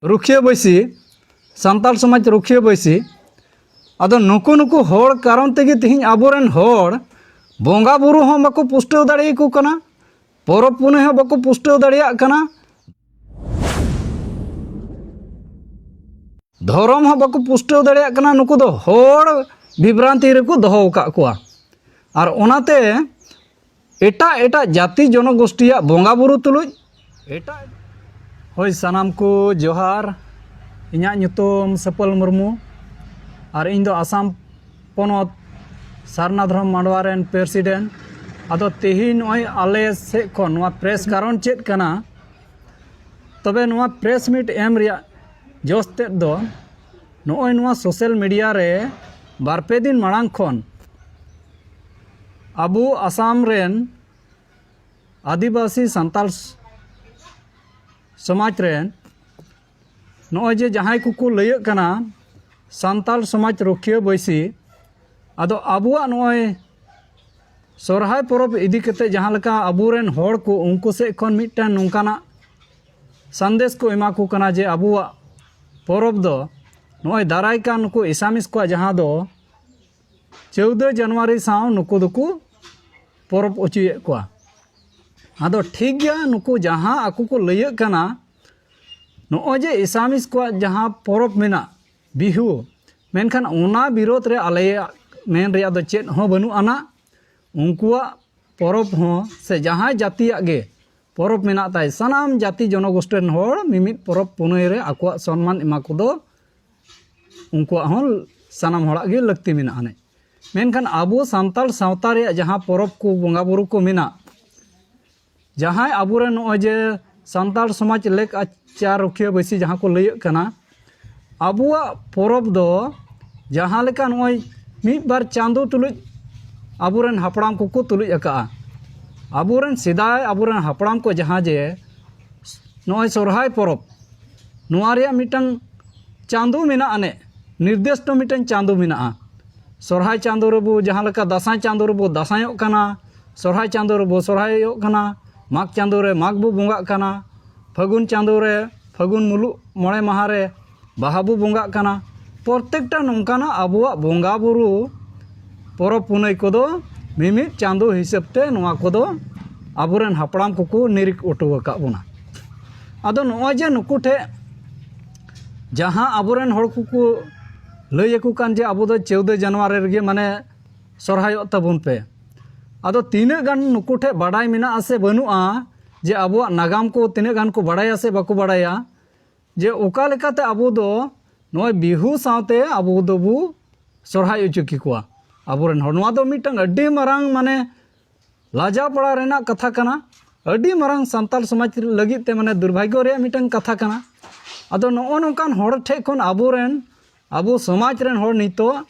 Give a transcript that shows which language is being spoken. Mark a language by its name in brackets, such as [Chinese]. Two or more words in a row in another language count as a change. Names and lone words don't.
[Santali] रुखिया बैसी सान्ताल समाज रुखिया बैसी अदो नुकु नुकु होड़ कारण तेगे तिहिं आबोरेन होड़ बोंगा बुरु हों बाको पुष्टव दाड़ेयाको कना परब पुनई हों बाको पुष्टव दाड़ेयाग कना धर्म हों बाको पुष्टव दाड़ेयाग कना नुकु दो होड़ विभ्रांति रेको दोहो अकाद कोवा आर ओनाते एटा एटा जाति जनगोष्ठिया बोंगा बुरु तुलुज एटा होय सानाम को जोहार इᱧᱟᱜ ᱧᱩᱛᱩᱢ सपल मुर्मू और इन दो आसाम पनत सारना धर्म मांडवा रेन प्रेसिडेंट अदो तेहिन नय आले से खन नोआ प्रेस कारण चेद कना तबे नोआ प्रेस मीट एम रिया जोश तेद दो नय नोआ [English] social media [Santali] रे बारपे दिन मांग खन अबू आसाम रेन आदिवासी सान्ताल समाज रेन नॉय जे जहां को लय कना सान्ताल समाज रुखिया बैसी अदो आबुआ नॉय सोरहाय परब इदी कते जहां लका आबुरेन होड़ को उनको से खन मिटन नोंकाना संदेश को एमा को कना जे आबुआ परब दो नॉय दाराय का नुको इसामिस को जहां दो 14 जनवरी साव नुको दुको परब ओचुए को अदो ठीक गया नुको जहां आकु को लय कना नॉय जे इसामिस को जहां परब मेना बिहु मेनखान ओना विरोध रे आले मेन रे दो चेद हो बनु आना उनकुआ परब हो से जहां जातिया गे परब मेना ताय सनाम जाति जनगोष्ठी होड़ मिमित परब पुनई रे आकुआ सम्मान एमा को दो उनकुआ हो सनाम होड़ा गे लगती मेना आने मेनखान आबो सान्ताल सावता रे जहां परब को बोंगा बुरु को मेना जहां आबुरे नॉय जे सान्ताल समाज लेक आचार रुखिया बैसी जहां को लय कना आबुआ परब दो जहां लेका नॉय मिद बार चांदो तुलुज आबुरेन हापड़ाम को तुलुज अका आबुरेन सिदाय आबुरेन हापड़ाम को जहां जे नॉय सोरहाय परब नोआ रे मिटन चांदो मेना आने निर्देश तो मिटन चांदो मेना सोरहाय चांदो रेबो जहां लेका दासाय चांदो रेबो दासायोग कना सोरहाय चांदो रेबो सोरहायोग कना माघ चांदो रे माघ बो बोंगा कना फागुन चांदो रे फागुन मुलुग मोड़े माह रे बाहा बो बोंगा कना प्रत्येकटा नोंकाना आबुआ बोंगा बुरु परब पुनई कोदो मिमित चांदो हिसाबते नोआ कोदो आबुरेन हापड़ाम को निरिक ओटो अका बोना आदो नोआ जे नुकु ठे जहां आबुरेन होड़ को लय को कान जे आबो दो 14 जनवरी रे माने सोरहायो तबुन पे आदो तीना गान नुकु ठे बाडाय मेना आसे बनुआ जे आबुआ नागाम को तीना गान को बाडाया से बाको बाडाया जे ओका लेकाते आबो दो नोय बिहु सावते आबो दोबु सोरहाय उचुकी कोआ आबोरेन होड़ नोआ दो मिटंग अड्डी मारांग माने लाजा पड़ा रेना कथा कना अड्डी मारांग सान्ताल समाज लगित ते माने दुर्भाग्य रे मिटंग कथा कना आदो नो नोकान होड़ ठे खन आबोरेन आबो समाज रेन होड़ नितो